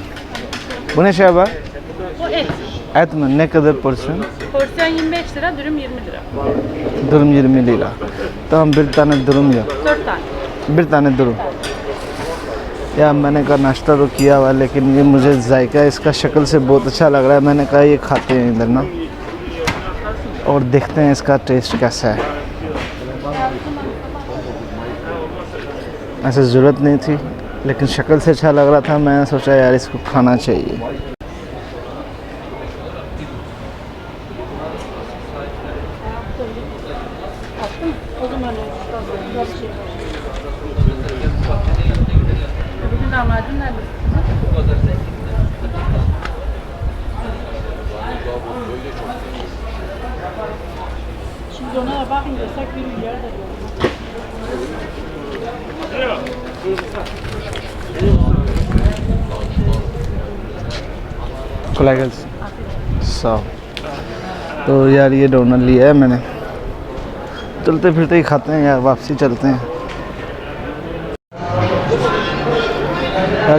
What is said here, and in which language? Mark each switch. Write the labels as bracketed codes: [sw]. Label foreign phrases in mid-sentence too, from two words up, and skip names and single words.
[tr] Bu ne şey var? Bu et. Et mi? Ne kadar porsiyon? Porsiyon 25 lira, dürüm 20 lira. Durum 20 lira. Tamam, bir tane durum ya. 4 tane. Bir tane durum. [hi] या मैंने कहा नाश्ता तो किया हुआ, लेकिन ये मुझे जायका इसका शक्ल से बहुत अच्छा लग रहा है। मैंने कहा ये खाते हैं इधर ना, और देखते हैं इसका टेस्ट कैसा है। ऐसे ज़रूरत नहीं थी, लेकिन शक्ल से अच्छा लग रहा था, मैंने सोचा यार इसको खाना चाहिए। [tr] Attın mı? O zaman biraz şey. Bütün lahmacun nerede? Şimdi ona bakın desek 1 milyar da diyor. [hi] खुला सौ तो यार ये डोनर लिया है मैंने, चलते फिरते ही खाते हैं यार, वापसी चलते हैं यार।